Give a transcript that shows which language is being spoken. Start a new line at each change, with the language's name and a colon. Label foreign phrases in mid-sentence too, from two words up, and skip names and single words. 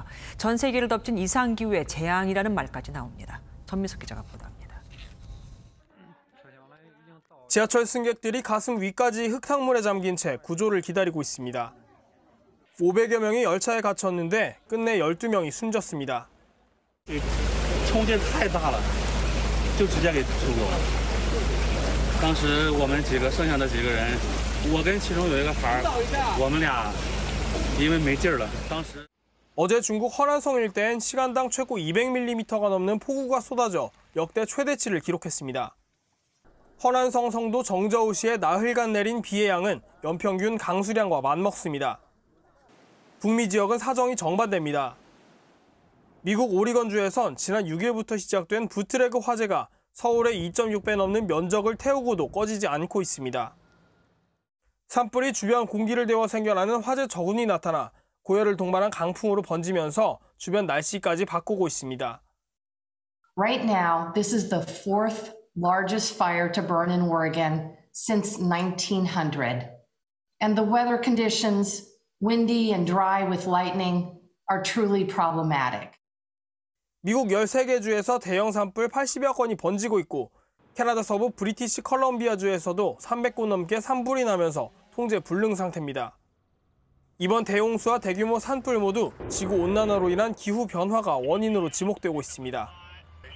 Korean: 전 세계를 덮친 이상기후의 재앙이라는 말까지 나옵니다. 전미석 기자가 보도합니다. 지하철 승객들이 가슴 위까지 흙탕물에 잠긴 채 구조를 기다리고 있습니다. 500여 명이 열차에 갇혔는데 끝내 12명이 숨졌습니다.
Chinese: 冲劲太大了，就直接给冲走了。当时我们几个剩下的几个人，我跟其中有一个孩儿，我们俩因为没劲儿了，当时。
Korean: 어제 중국 허난성 일대엔 시간당 최고 200mm가 넘는 폭우가 쏟아져 역대 최대치를 기록했습니다. 허난성 성도 정저우시에 나흘간 내린 비의 양은 연평균 강수량과 맞먹습니다. 북미 지역은 사정이 정반대입니다. 미국 오리건주에선 지난 6일부터 시작된 부트레그 화재가 서울의 2.6배 넘는 면적을 태우고도 꺼지지 않고 있습니다. 산불이 주변 공기를 데워 생겨나는 화재 저군이 나타나 고열을 동반한 강풍으로 번지면서 주변 날씨까지 바꾸고 있습니다.
English: Right now, this is the fourth largest fire to burn in Oregon since 1900. And the weather conditions, windy and dry with lightning, are truly problematic.
Korean: 미국 13개 주에서 대형 산불 80여 건이 번지고 있고 캐나다 서부 브리티시 컬럼비아 주에서도 300곳 넘게 산불이 나면서 통제 불능 상태입니다. 이번 대홍수와 대규모 산불 모두 지구온난화로 인한 기후 변화가 원인으로 지목되고 있습니다.